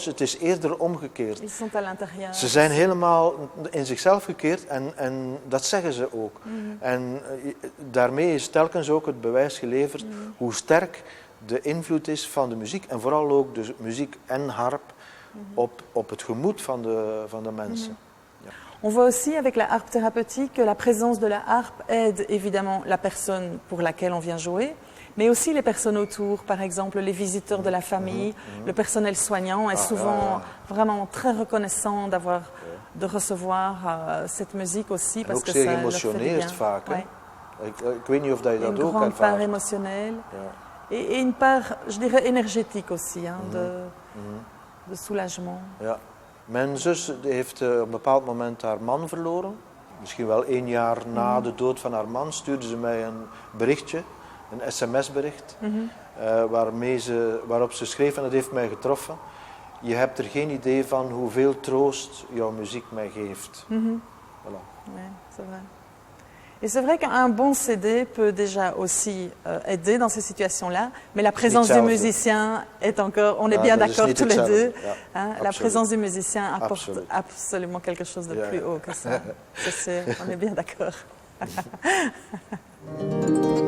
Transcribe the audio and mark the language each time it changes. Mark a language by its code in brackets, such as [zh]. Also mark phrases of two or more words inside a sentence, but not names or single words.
[nl] Het is eerder omgekeerd. Ze zijn helemaal in zichzelf gekeerd en dat zeggen ze ook. En daarmee is telkens ook het bewijs geleverd hoe sterk de invloed is van de muziek. En vooral ook de muziek en harp op het gemoed van de mensen. Ja. [fr] On voit aussi avec la harpe thérapeutique que la présence de la harpe aide évidemment la personne pour laquelle on vient jouer, mais aussi les personnes autour, par exemple les visiteurs de la famille, le personnel soignant est souvent vraiment très reconnaissant de recevoir cette musique aussi parce que ça leur fait du bien. [nl] Vaak, ouais. Ik weet niet of dat je dat ook ervaart. [fr] Une grande part émotionnelle et une part, je dirais, énergétique aussi, hein, de soulagement. [nl] Ja. Mijn zus heeft op een bepaald moment haar man verloren. Misschien wel 1 jaar na de dood van haar man stuurde ze mij een berichtje, een sms-bericht, waarop ze schreef, en dat heeft mij getroffen. Je hebt er geen idee van hoeveel troost jouw muziek mij geeft. [fr] Voilà. Ouais, c'est vrai. Et c'est vrai qu'un bon CD peut déjà aussi aider dans ces situations-là, mais la présence du musicien est encore, on est bien d'accord tous les deux, hein, la présence du musicien apporte absolument quelque chose de plus haut que ça, c'est sûr, on est bien d'accord.